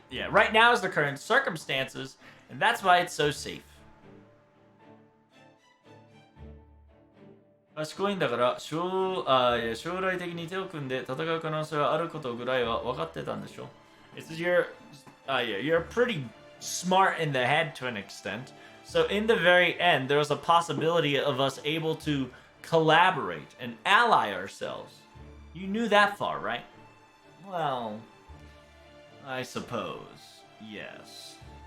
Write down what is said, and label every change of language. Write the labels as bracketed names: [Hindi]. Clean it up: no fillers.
[English] Right now is the current circumstances, and that's why it's so safe. [Japanese] 賢いんだから将来的に手を組んで戦う可能性はあることぐらいは分かってたんでしょ [English] It's you're pretty smart in the head to an extent. So in the very end, there was a possibility of us able to collaborate and ally ourselves. You knew that far, right? Well, I suppose, yes.